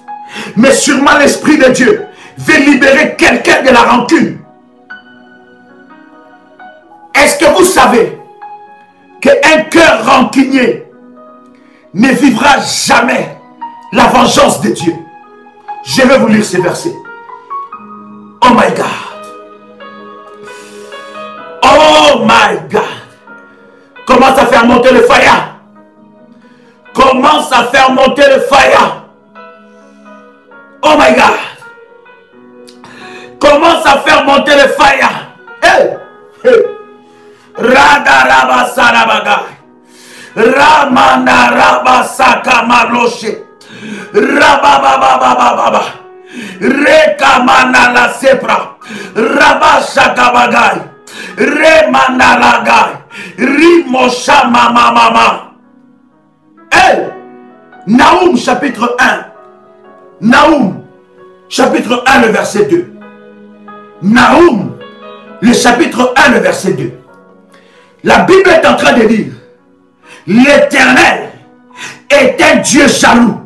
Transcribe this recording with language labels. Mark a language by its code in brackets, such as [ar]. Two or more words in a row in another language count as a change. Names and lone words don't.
[fr] Mais sûrement l'Esprit de Dieu veut libérer quelqu'un de la rancune. Est-ce que vous savez qu'un cœur rancunier ne vivra jamais la vengeance de Dieu? Je vais vous lire ces versets. [en] Oh my God. Oh my God. [fr] Commence à faire monter le fire. Commence à faire monter le fire. [en] Oh my God. [fr] Commence à faire monter le fire. Hey. Hey. Radaraba Sarabaga. Ramana Rabasaka Maroshe. Rabababababa. Rekamana la sepra. Rabashakabagai. Remanalagai. Rimosha mama. Hey! Naoum chapitre 1. Naoum chapitre 1 le verset 2. Naoum le chapitre 1 le verset 2. La Bible est en train de dire: l'Éternel est un Dieu jaloux.